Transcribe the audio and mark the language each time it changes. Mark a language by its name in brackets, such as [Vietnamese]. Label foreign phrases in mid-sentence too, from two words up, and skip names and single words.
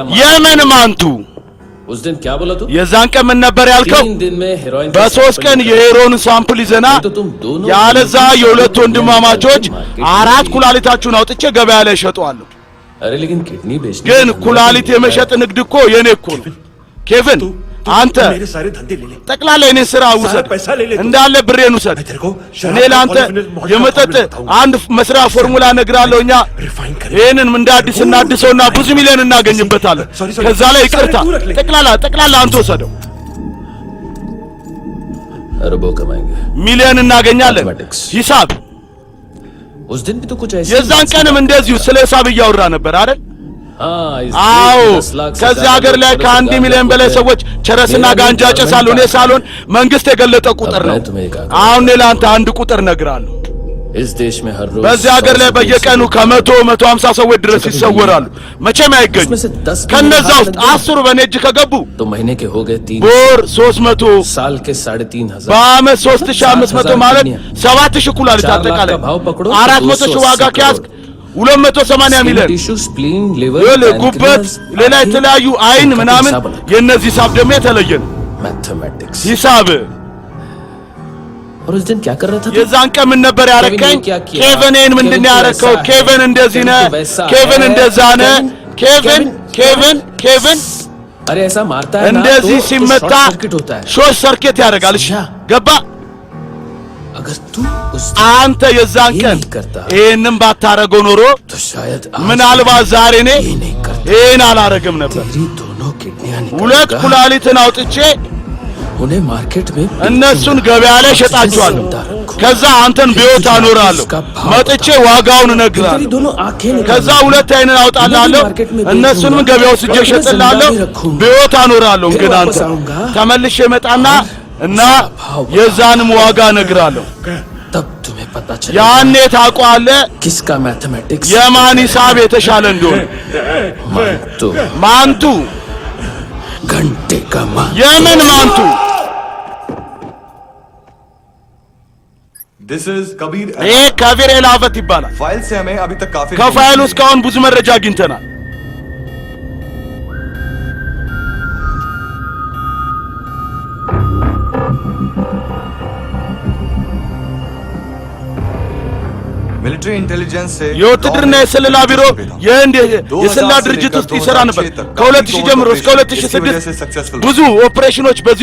[Amharic] የምን ማንቱ [Hindi] उस दिन क्या बोला तू [Amharic] የዛን ቀን ምን ነበር ያልከው [Hindi] 3 दिन में हेरोइन [Amharic] በ3 ቀን የሄሮን ሳምፕል ይዘና ያለዛ የሁለት ወንድማማቾች 4 ኩላሊታችሁን አውጥቼ ገበያ ላይ ሸጠዋለሁ [Hindi] अरे लेकिन किडनी बेचने [Amharic] ግን ኩላሊት የመሸጥ ንግድ እኮ የኔ እኮ ነው ኬቪን አንተ [Hindi] मेरे सारे धंधे ले ले [Amharic] ጠቅላላ የኔን ስራ ውሰድ እንዳለ ብሬን ውሰድ እኔ ለአንተ የመጠጥ አንድ መስሪያ ፎርሙላ ነግራለሁኛ ይሄንን እንደ አዲስ እናድሰውና ብዙ ሚሊዮን እናገኝበታለን ከዛ ላይ ይቅርታ ጠቅላላ አንተ ወሰደው [Hindi] अरबों कमाएंगे [Amharic] ሚሊዮን እናገኛለን ሂሳብ [Hindi] उस दिन भी तो कुछ ऐसे [Amharic] የዛን ቀንም እንደዚሁ ስለ ሂሳብ እያወራ ነበር አይደል አዎ ከዚህ ሀገር ላይ ከ1 ሚሊዮን በላይ ሰዎች ቸረስና ጋንጃ ጨሳሉ እኔ ሳልሆን መንግስት የገለጠ ቁጥር ነው አሁን ለአንተ አንድ ቁጥር ነግራለሁ [Hindi] इस देश में हर रोज [Amharic] በዚህ ሀገር ላይ በየቀኑ ከ100-150 ሰዎች ድረስ ይሰወራሉ መቼም አይገኙ ከነዛ ውስጥ 10 በኔ እጅ ከገቡ [Hindi] तो महीने के हो गए 3 [Amharic] ቦር 300 [Hindi] साल के 3500 [Amharic] በአመት 3500 ማለት 7000 ኩላሊት አጠቃላይ 400 ሺህ ዋጋ ከያዝክ 280 ሚሊዮን [English] tissue spleen liver [Amharic] ጉበት ሌላ የተለያዩ አይን ምናምን የነዚህ ሂሳብ ደግሞ የተለየ ነው [Hindi] मैथमेटिक्स [Amharic] ሂሳብ [Hindi] और उस दिन क्या कर रहा था [Amharic] የዛን ቀን ምን ነበር ያረከኝ ኬቨንን ምንድነው ያረከው ኬቨን እንደዚህ ነህ ኬቨን እንደዛ ነህ ኬቨን [Hindi] अरे ऐसा मारता है [Amharic] እንደዚህ ሲመታ [English] short circuit [Amharic] ያደርጋል እሺ ገባ [Hindi] अगर तू उस [Amharic] አንተ የዛን ቀን ይሄንን ባታረገው ኖሮ [Hindi] तो शायद [Amharic] ምናልባት ዛሬ እኔ ይሄን አላረግም ነበር [Hindi] तेरी दोनों किडनियां [Amharic] ሁለት ኩላሊትን አውጥቼ [Hindi] उन्हें मार्केट में [Amharic] እነሱን ገበያ ላይ ሸጣቸዋለሁ ከዛ አንተን ቢዮት አኖራለሁ መጥቼ ዋጋውን እነግራለሁ [Hindi] दोनों आंखें [Amharic] ከዛ ሁለት አይንን አውጣላለሁ እነሱንም ገበያው ስጄ ሸጥላለሁ ቢዮት አኖራለሁ እንግዲህ አንተ ተመልሼ መጣና እና የዛንም ዋጋ እነግራለሁ [Hindi] तब तुम्हें पता चलेगा [Amharic] ያኔ ታውቀዋለህ [Hindi] किसका मैथमेटिक्स [Amharic] የማን ሂሳብ የተሻለ እንደሆነ ማንቱ [Hindi] घंटे का [Amharic] የምን ማንቱ [English] this is Kabir [Amharic] ይሄ ካቢር ኤላቨት ይባላል [Hindi] फाइल से हमें अभी तक काफी [Amharic] ከፋይሉ እስካሁን ብዙ መረጃ አግኝተናል [English] military intelligence [Hindi] से [Amharic] የውትድርና የስለላ ቢሮ የህንድ የስለላ ድርጅት ውስጥ ይሰራ ነበር ከ2000 ጀምሮ እስከ 2006 ብዙ ኦፕሬሽኖች በዚህ